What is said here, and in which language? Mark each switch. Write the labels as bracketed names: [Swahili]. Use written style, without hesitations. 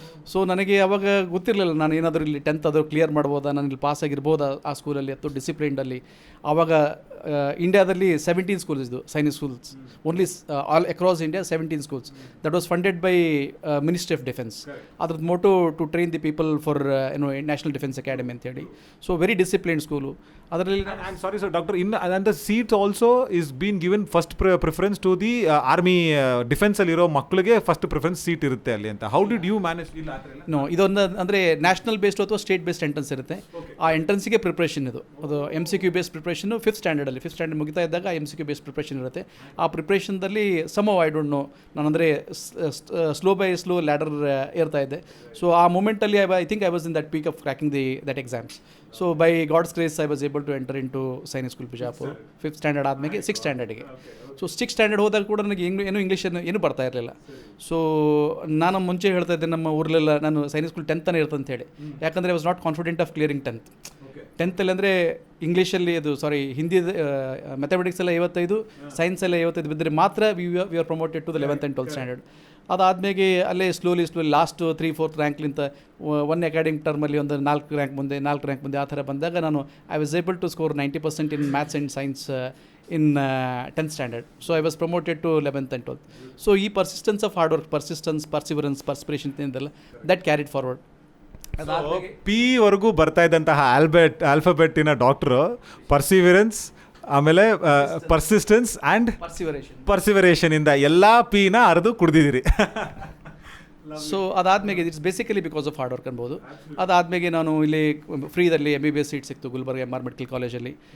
[Kannada] So ನನಗೆ ಅವಾಗ ಗೊತ್ತಿರಲಿಲ್ಲ ನಾನು ಏನಾದರೂ ಇಲ್ಲಿ 10th ಆದರೂ ಕ್ಲಿಯರ್ ಮಾಡ್ಬೋದಾ, ನಾನು ಇಲ್ಲಿ ಪಾಸ್ ಆಗಿರ್ಬೋದಾ ಆ ಸ್ಕೂಲಲ್ಲಿ ಅಥವಾ ಡಿಸಿಪ್ಲಿನ್ಡಲ್ಲಿ. ಆವಾಗ ಇಂಡಿಯಾದಲ್ಲಿ 17 ಸ್ಕೂಲ್ಸ್ ಇದ್ದು Sainik schools, [English] Only all across India 17 schools. That was funded by ministry of defence. [Kannada] ಅದ್ರದ್ದು [English] motto to train the people for national defence academy [Kannada] ಅಂತೇಳಿ. [English] So very disciplined school. [Kannada] ಅದರಲ್ಲಿ [English] I'm sorry sir, doctor, and the seats also is being given first preference to the army defense [Kannada] ಅಲ್ಲಿರೋ ಮಕ್ಕಳಿಗೆ first preference seat ಇರುತ್ತೆ ಅಲ್ಲಿ ಅಂತ. [English] How did you manage? [Kannada] No, ಇದೊಂದು ಅಂದರೆ national based ಅಥವಾ state based entrance ಇರುತ್ತೆ. ಆ ಎಂಟ್ರೆನ್ಸಿಗೆ ಪ್ರಿಪ್ರೇಷನ್ ಅದು MCQ based ಪ್ರಿಪ್ರೇಷನ್ನು 5th ಸ್ಟ್ಯಾಂಡರ್ಡಲ್ಲಿ. 5th standard ಮುಗಿತಾ ಇದ್ದಾಗ MCQ ಬೇಸ್ಡ್ ಪ್ರಿಪ್ರೇಷನ್ ಇರುತ್ತೆ. ಆ ಪ್ರಿಪ್ರೇಷನ್ದಲ್ಲಿ [English] I don't know, [Kannada] ನಾನು ಅಂದರೆ ಸ್ಲೋ ಬೈ ಸ್ಲೋ ಲ್ಯಾಡರ್ ಏರ್ತಾ ಇದ್ದೆ. [English] so [Kannada] ಆ ಮೂಮೆಂಟಲ್ಲಿ [English] I think I was in that peak of cracking that exams. So by God's grace I was able to enter in to Sainik school Bijapur. [Kannada] 5th standard ಆದಮೇಲೆ 6th ಸ್ಟ್ಯಾಂಡರ್ಡಿಗೆ. So 6th standard ಹೋದಾಗ ಕೂಡ ನನಗೆ English ಬರ್ತಾ ಇರಲಿಲ್ಲ. So ನಾನು ಮುಂಚೆ ಹೇಳ್ತಾ ಇದ್ದೆ, ನಮ್ಮ ಊರಲ್ಲೆಲ್ಲ ನಾನು ಸೈನಿಕ್ ಸ್ಕೂಲ್ 10th ಇರುತ್ತೆ ಅಂತ ಹೇಳಿ. ಯಾಕಂದರೆ [English] I was not confident of clearing 10th [Kannada] ಅಂದರೆ ಇಂಗ್ಲೀಷಲ್ಲಿ ಹಿಂದಿ ಮ್ಯಾಥಮೆಟಿಕ್ಸ್ ಎಲ್ಲ 55, ಸೈನ್ಸ್ ಎಲ್ಲ 55 ಬಿದ್ದರೆ ಮಾತ್ರ [English] We are promoted to the 11th and 12th standard. [Kannada] ಅದಾದಮೇಲೆ ಅಲ್ಲೇ ಸ್ಲೋಲಿ ಲಾಸ್ಟ್ 3-4th ರ್ಯಾಂಕ್ಲಿಂತ 1 ಅಕಾಡೆಮಿಕ್ ಟರ್ಮಲ್ಲಿ ಒಂದು 4 ರ್ಯಾಂಕ್ ಮುಂದೆ ಆ ಥರ ಬಂದಾಗ ನಾನು [English] I was able to score 90% in maths and science in 10th standard. So I was promoted to 11th and 12th. So ಈ persistence of hard work, perseverance, perspiration that carried forward. [Kannada] P ವರೆಗೂ ಬರ್ತಾ ಇದ್ದಂತಹ ಆಲ್ಫಾಬೆಟ್ಟಿನ doctor perseverance, ಆಮೇಲೆ persistence and ಪರ್ಸಿವರೇಷನ್ ಇಂದ ಎಲ್ಲ Pನ ಅರ್ದು ಕುಡ್ದಿದ್ದೀರಿ. So ಅದಾದಮೇಲೆ [English] it's basically because of hard work [Kannada] ಅನ್ಬೋದು. ಅದಾದಮೇಲೆ ನಾನು ಇಲ್ಲಿ ಫ್ರೀದಲ್ಲಿ MBBS ಸೀಟ್ ಸಿಕ್ತು ಗುಲ್ಬರ್ಗ MR ಮೆಡಿಕಲ್ ಕಾಲೇಜಲ್ಲಿ.